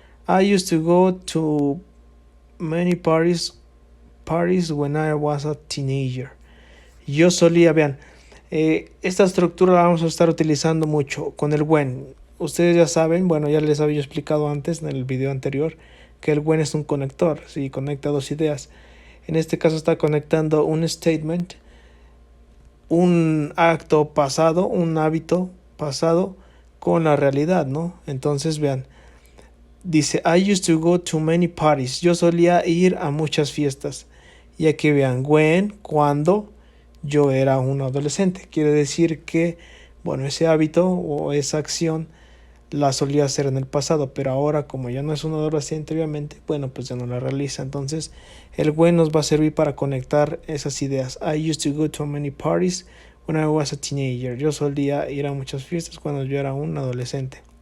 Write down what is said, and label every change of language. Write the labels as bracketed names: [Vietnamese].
[English] I used to go to many parties when I was a teenager. [Spanish] Yo solía, vean, esta estructura la vamos a estar utilizando mucho con el when. Ustedes ya saben, ya les había explicado antes en el video anterior que el when es un conector, sí, conecta dos ideas. En este caso está conectando un statement, un acto pasado, un hábito pasado con la realidad, ¿no? Entonces vean, dice [English] I used to go to many parties. [Spanish] Yo solía ir a muchas fiestas. Y aquí vean, when, cuando yo era un adolescente. Quiere decir que, ese hábito o esa acción la solía hacer en el pasado, pero ahora como ya no es un adolescente obviamente, pues ya no la realiza. Entonces el when nos va a servir para conectar esas ideas. [English] I used to go to many parties when I was a teenager. [Spanish] Yo solía ir a muchas fiestas cuando yo era un adolescente.